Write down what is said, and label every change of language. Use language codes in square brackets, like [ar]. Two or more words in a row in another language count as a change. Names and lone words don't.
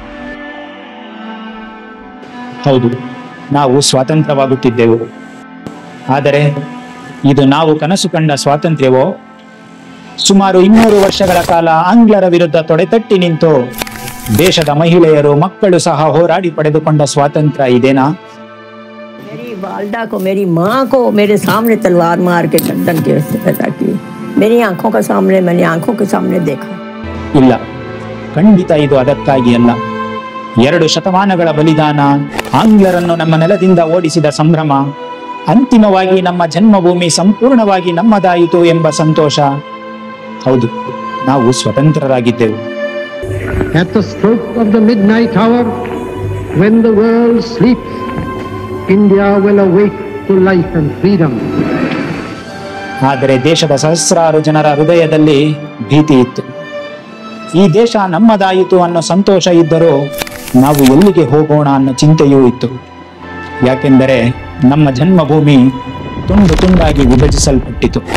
[kn] ಹೌದು, ನಾವು ಸ್ವಾತಂತ್ರ್ಯವಾಗುತ್ತಿದ್ದೆವು. ಆದರೆ ಇದು ನಾವು ಕನಸು ಕಂಡ ಸ್ವಾತಂತ್ರ್ಯವೋ? ಸುಮಾರು 200 ವರ್ಷಗಳ ಕಾಲ ಆಂಗ್ಲರ ವಿರುದ್ಧ ತೊಡೆತಟ್ಟಿ ನಿಂತು ದೇಶದ ಮಹಿಳೆಯರು, ಮಕ್ಕಳು ಸಹ ಹೋರಾಡಿ ಪಡೆದುಕೊಂಡ ಸ್ವಾತಂತ್ರ್ಯ ಇದೇನಾ? [hi] मेरी वालदा को, मेरी माँ को मेरे सामने तलवार मार के गर्दन के पैदा की, मेरी आंखों के सामने, मैंने आंखों के सामने देखा. [kn] ಇಲ್ಲ, ಖಂಡಿತ ಇದು ಅದಕ್ಕಾಗಿ ಅಲ್ಲ. 2 ಶತಮಾನಗಳ ಬಲಿದಾನ, ಆಂಗ್ಲರನ್ನು ನಮ್ಮ ನೆಲದಿಂದ ಓಡಿಸಿದ ಸಂಭ್ರಮ, ಅಂತಿಮವಾಗಿ ನಮ್ಮ ಜನ್ಮಭೂಮಿ ಸಂಪೂರ್ಣವಾಗಿ ನಮ್ಮದಾಯಿತು ಎಂಬ ಸಂತೋಷ. ಹೌದು, ನಾವು ಸ್ವತಂತ್ರರಾಗಿದ್ದೆವು. [en] At the stroke of the midnight hour, when the world sleeps, India will awake to life and freedom. [kn] ಆದರೆ ದೇಶದ ಸಹಸ್ರಾರು ಜನರ ಹೃದಯದಲ್ಲಿ ಭೀತಿ ಇತ್ತು. ಈ ದೇಶ ನಮ್ಮದಾಯಿತು ಅನ್ನೋ ಸಂತೋಷ ಇದ್ದರೂ ನಾವು ಎಲ್ಲಿಗೆ ಹೋಗೋಣ ಅನ್ನೋ ಚಿಂತೆಯೂ ಇತ್ತು. ಯಾಕೆಂದರೆ ನಮ್ಮ ಜನ್ಮಭೂಮಿ ತುಂಡು ತುಂಡಾಗಿ ವಿಭಜಿಸಲ್ಪಟ್ಟಿತು.